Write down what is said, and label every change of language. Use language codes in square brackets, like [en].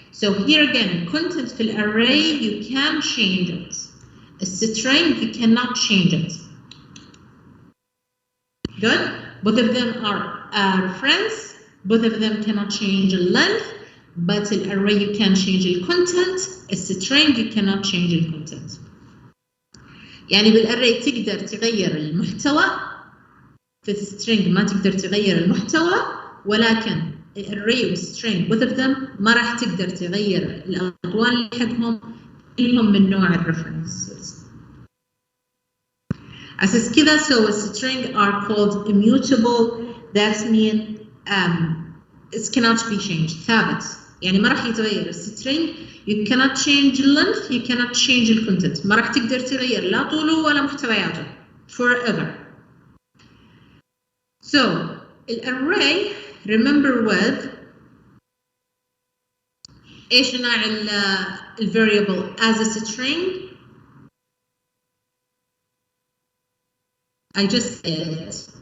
[en] So here again, content for the array, you can change it. A string, you cannot change it. Good? Both of them are reference. Both of them cannot change the length. but الارray you can change the content. الstring you cannot change the content. [ar] يعني بالarray تقدر تغير المحتوى، في الstring ما تقدر تغير المحتوى، ولكن الarray والstring [en] both of them [ar] ما راح تقدر تغير الأطوال اللي حقهم كلهم من نوع الريفرنسز. أساس كذا [en] so string are called immutable. That means it cannot be changed. [ar] ثابت يعني ما راح يتغير. [en] string you cannot change length, you cannot change the content. [ar] ما راح تقدر تغير لا طوله ولا محتوياته forever. [en] So الarray remember with [ar] ايش نوع [en] الvariable as a string. I just said it.